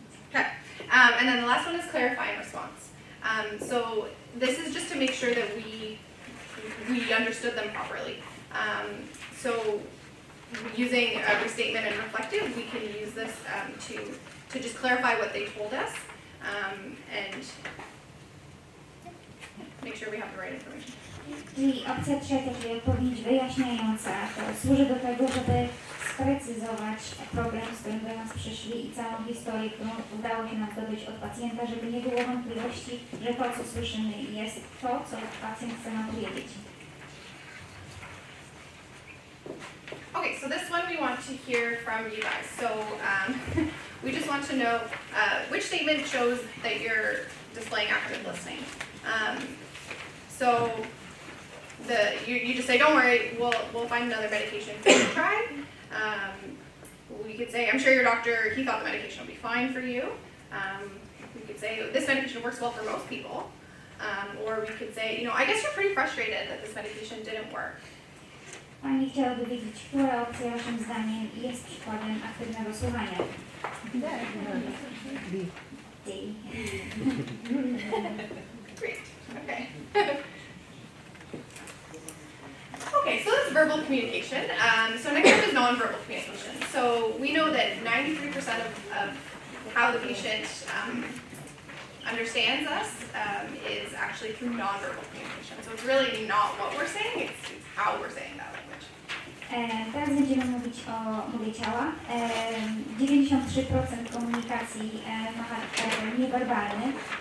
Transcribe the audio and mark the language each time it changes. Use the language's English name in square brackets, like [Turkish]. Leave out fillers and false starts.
[English] Okay, and then the last one is clarifying response. So this is just to make sure that we understood them properly. So using a restatement and reflective, we can use this to just clarify what they told us. And make sure we have the right information. [Polish] I opcja trzecia, czyli odpowiedź wyjaśniająca, to służy do tego, żeby sprecyzować problem, z którym do nas przyszli i całą historię, którą udało się nam zdobyć od pacjenta, żeby nie było wątpliwości, że to, co słyszymy, jest to, co pacjent chce nam powiedzieć. [English] Okay, so this one we want to hear from you guys. So we just want to know which statement shows that you're displaying active listening. So you just say, don't worry, we'll find another medication for you to try. We could say, I'm sure your doctor, he thought the medication would be fine for you. We could say, this medication works well for most people. Or we could say, you know, I guess you're pretty frustrated that this medication didn't work. [Polish] Pani chciałaby wiedzieć, która opcja waszym zdaniem jest przykładem aktywnego słuchania. [English] D. Great, okay. Okay, so that's verbal communication. So next up is nonverbal communication. So we know that 93% of how the patient understands us is actually through nonverbal communication. So it's really not what we're saying, it's how we're saying that language. [Polish] Teraz będziemy mówić o mowie ciała. 93% komunikacji ma charakter niewerbalny.